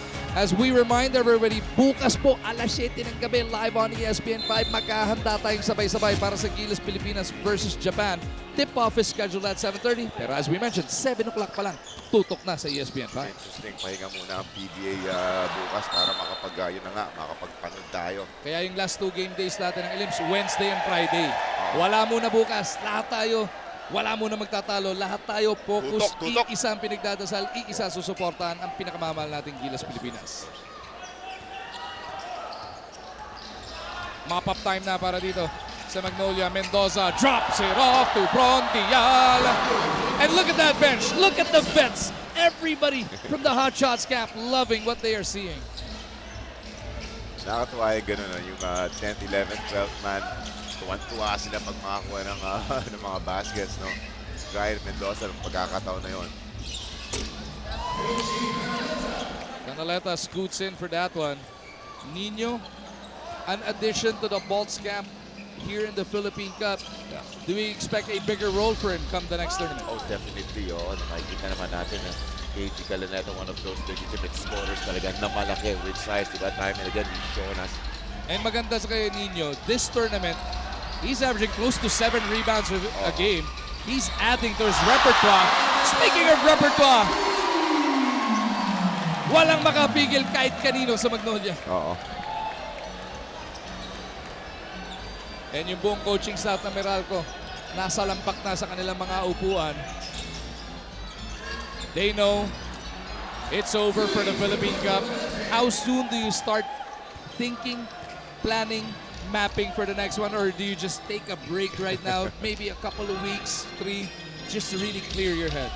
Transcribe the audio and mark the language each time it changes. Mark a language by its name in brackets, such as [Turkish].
[English] As we remind everybody, [Filipino] bukas po alas 7 ng gabi [English] live on ESPN5. [Filipino] Magkahanda tayong sabay-sabay para sa Gilas Pilipinas versus Japan. [English] Tip-off is scheduled at 7:30. [Filipino] Pero [English] as we mentioned, 7 o'clock [Filipino] pa lang, tutok na sa ESPN5. [English] Interesting. [Filipino] Pahinga muna ang PBA bukas para makapagpanood tayo. Kaya yung last 2 game days natin ng Elims, [English] Wednesday and Friday. [Filipino] Wala muna bukas. Lahat tayo, wala muna magtatalo. Lahat tayo focus. Tutok. Iisa ang pinagdadasal, iisa susuportahan ang pinakamamahal nating Gilas Pilipinas. [English] Mop-up time na para dito sa Magnolia. Mendoza drops it off to Brondial. And look at that bench. Look at the vets. Everybody from the Hot Shots camp loving what they are seeing. [Filipino] Nakatuwa yung gano'n, yung 10th, 11th, 12th man. Tuwan-tuwa sila pag makakuha ng mga baskets, no? Ryan Mendoza, ng pagkakataon na yun. [English] Canaleta scoots in for that one. Nino, an addition to the Bolts camp here in the Philippine Cup. Do we expect a bigger role for him come the next tournament? Oh, definitely. [Filipino] Nakikita naman natin na [English] KG Canaleta, one of those legitimate scorers [Filipino] talaga na malaki [English] with size. [Filipino] Diba? [English] Time and again, he's shown us. And [Filipino] maganda sa kay [English] Nino, this tournament, he's averaging close to 7 rebounds a game. He's adding to his repertoire. Speaking of repertoire, [Filipino] walang makapigil kahit kanino sa Magnolia. Oo. And yung buong coaching staff ng Meralco, nasa lampak na sa kanilang mga upuan. [English] They know it's over for the Philippine Cup. How soon do you start thinking, planning, mapping for the next one? Or do you just take a break right now, maybe a couple of weeks, 3, just to really clear your head?